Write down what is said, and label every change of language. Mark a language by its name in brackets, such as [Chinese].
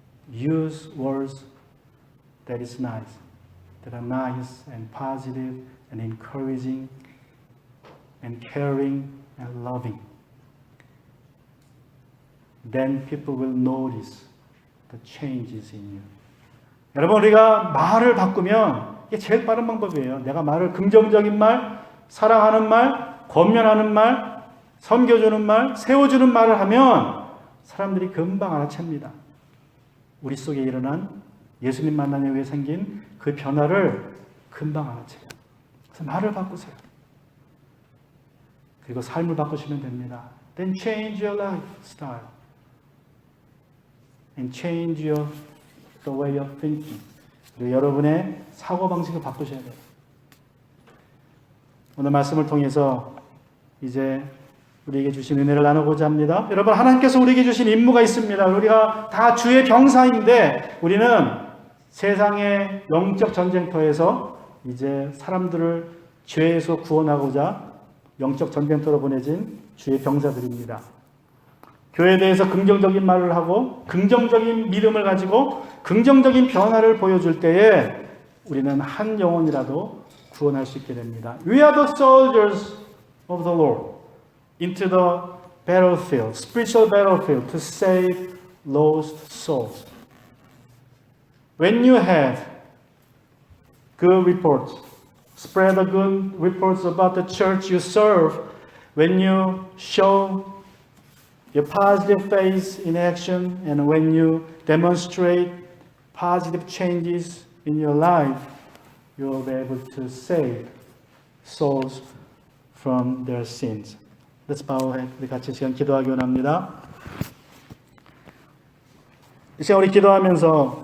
[English] Use words that is nice, that are nice and positive and encouraging and caring and loving. Then people will notice the changes in you. [Korean] 여러분 우리가 말을 바꾸면 이게 제일 빠른 방법이에요. 내가 말을 긍정적인 말, 사랑하는 말, 권면하는 말, 섬겨주는 말, 세워주는 말을 하면 사람들이 금방 알아챕니다. 우리 속에 일어난 예수님 만난 이후에 생긴 그 변화를 금방 알아채요. 그래서 말을 바꾸세요. 그리고 삶을 바꾸시면 됩니다. [English] Then change your lifestyle. And change your the way of thinking. [Korean] 그리고 여러분의 사고방식을 바꾸셔야 돼요. 오늘 말씀을 통해서 이제 우리에게 주신 은혜를 나누고자 합니다. 여러분 하나님께서 우리에게 주신 임무가 있습니다. 우리가 다 주의 병사인데 우리는 세상의 영적 전쟁터에서 이제 사람들을 죄에서 구원하고자 영적 전쟁터로 보내진 주의 병사들입니다. 교회에 대해서 긍정적인 말을 하고 긍정적인 믿음을 가지고 긍정적인 변화를 보여줄 때에 우리는 한 영혼이라도 구원할 수 있게 됩니다. [English] We are the soldiers of the Lord into the battlefield, spiritual battlefield to save lost souls. When you have good reports, spread the good reports about the church you serve, when you show your positive faith in action, and when you demonstrate positive changes in your life, you will be able to save souls from their sins. Let's bow our head. [Korean] 우리 같이 시간 기도하기 원합니다. 이 시간 우리 기도하면서